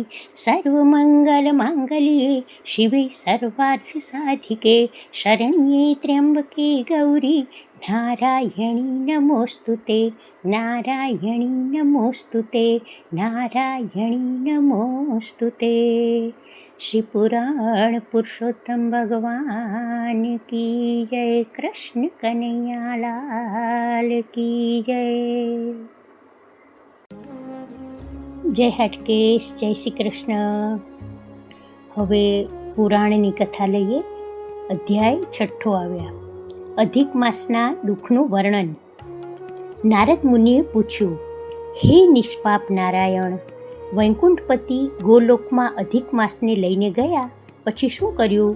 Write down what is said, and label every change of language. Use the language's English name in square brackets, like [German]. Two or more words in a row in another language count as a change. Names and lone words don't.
[Sanskrit] सर्वमंगलमांगल्ये शिवे सर्वार्थसाधिके, शरण्ये त्र्यंबके गौरी नारायणी नमोस्तुते नारायणी नमोस्तुते नारायणी नमोस्तुते. [Hindi] श्री पुराण पुरुषोत्तम भगवान की जय. कृष्ण कन्हैया लाल की जय. [Gujarati] જય હાટકેશ. જય શ્રી કૃષ્ણ. હવે પુરાણની કથા લઈએ. અધ્યાય 6 આવ્યા. અધિક માસના દુઃખનું વર્ણન. નારદ મુનિએ પૂછ્યું, હે નિષ્પાપ નારાયણ, વૈકુંઠપતિ ગોલોકમાં અધિક માસને લઈને ગયા પછી શું કર્યું?